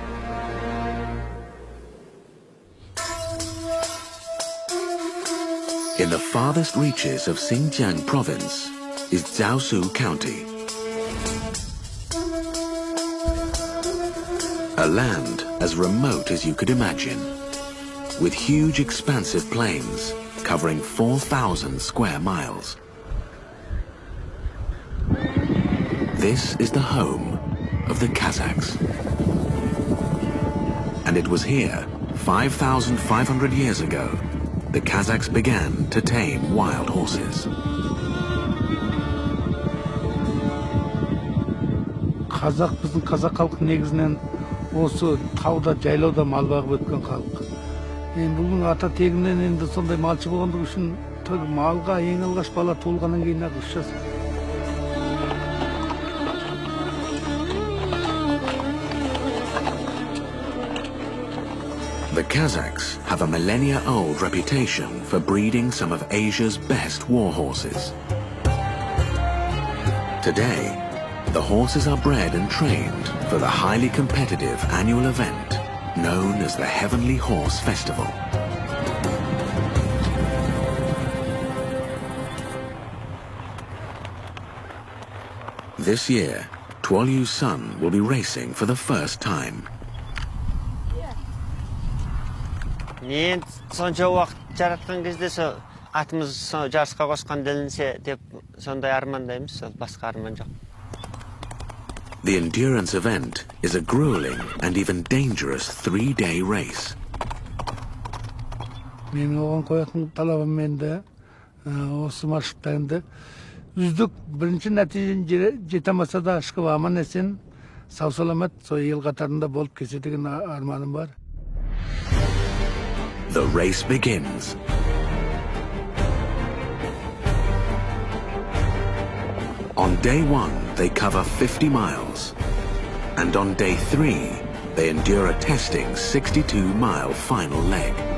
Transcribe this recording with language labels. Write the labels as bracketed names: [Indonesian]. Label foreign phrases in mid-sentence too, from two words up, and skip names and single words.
[English] In the farthest reaches of Xinjiang province is Jiaosu County, a land as remote as you could imagine, with huge expansive plains covering 4,000 square miles. This is the home of the Kazakhs. And it was here, 5,500 years ago, the Kazakhs began to tame wild horses. [Kazakh] Қазақ халқы негізінен осы тауда, жайлауда мал бағып өткен халық. Енді бұның ата тегінен енді сондай малшы болғандығы үшін малға ең алғаш бала туылғаннан кейін ақ үш жас. [English] The Kazakhs have a millennia-old reputation for breeding some of Asia's best war horses. Today, the horses are bred and trained for the highly competitive annual event known as the Heavenly Horse Festival. This year, Tuolyu's son will be racing for the first time. [Kazakh] Men сонша уақыт жаратқан кезде сол атымыз жарысқа қосқан делінсе деп сондай армандаймыз, сол басқа арман жоқ. [English] The endurance event is a grueling and even dangerous 3-day race. [Kazakh] Менің оған қоятын талабым енді осы маршрутта енді үздік бірінші нәтижені жете алмаса да ышқып аман есен сау саламат сол ел қатарында болып келсе деген арманым бар. [English] The race begins. On day 1, they cover 50 miles. And on day 3, they endure a testing 62-mile final leg.